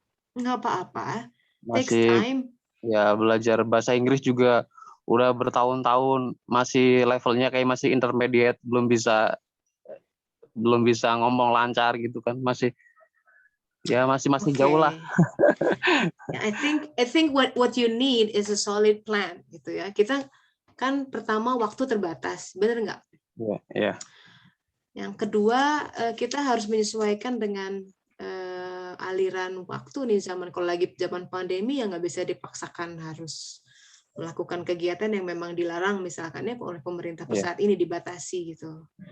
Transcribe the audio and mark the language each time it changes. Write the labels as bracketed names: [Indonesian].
[Indonesian] Nggak apa-apa. [English] Takes [Indonesian] Masih [English] time. [Indonesian] ya belajar bahasa Inggris juga udah bertahun-tahun, masih levelnya kayak masih intermediate, belum bisa ngomong lancar gitu kan, masih jauh lah. [English] I think what you need is a solid plan gitu ya. [Indonesian] Kita kan pertama waktu terbatas, benar nggak? Iya. Yang kedua kita harus menyesuaikan dengan aliran waktu nih, kalau lagi zaman pandemi ya nggak bisa dipaksakan harus melakukan kegiatan yang memang dilarang misalkan ya oleh pemerintah saat ini, dibatasi gitu.